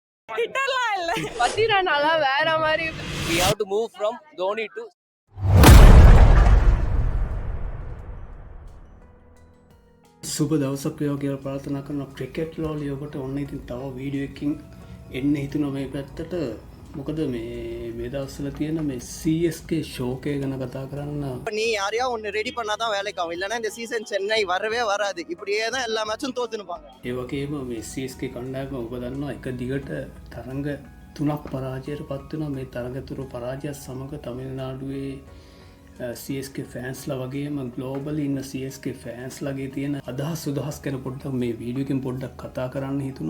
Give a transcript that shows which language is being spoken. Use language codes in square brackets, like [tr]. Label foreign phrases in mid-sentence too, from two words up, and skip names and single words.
[ta] ஹிட்டர்லாம் இல்ல. பத்திரனால வேற மாதிரி. [en] We have to move from Dhoni to [si] සුබ දවසක් වේවා කියලා ප්‍රාර්ථනා කරනවා. ක්‍රිකට් ලෝලි ඔබට ඔන්න ඉතින් තව වීඩියෝ එකකින් එන්න හිතුණා මේ පැත්තට. මොකද මේ දවස්වල තියෙන මේ CSK ෂෝකය ගැන කතා කරන්න. [ta] நீ யாரையா ஒன்று ரெடி பண்ணாதான் வேலைக்கு ஆகும், இல்லைன்னா இந்த சீசன் சென்னை வரவே வராது. இப்படியே தான் எல்லா மேட்சும் தோத்துனுப்பாங்க. [si] ඒ වගේම මේ CSK කණ්ඩායම ඔබ දන්නවා එක දිගට තරඟ 3ක් පරාජයට පත් වුණා. මේ තරඟ තුරු පරාජයත් සමග තමිල්නාඩුවේ CSK ෆෑන්ස්ලා වගේම ග්ලෝබලි ඉන්න CSK ෆෑන්ස්ලාගේ තියෙන අදහස් සුදහස් ගැන පොඩ්ඩක් මේ වීඩියෝ එකෙන් පොඩ්ඩක් කතා කරන්න හිතුණා.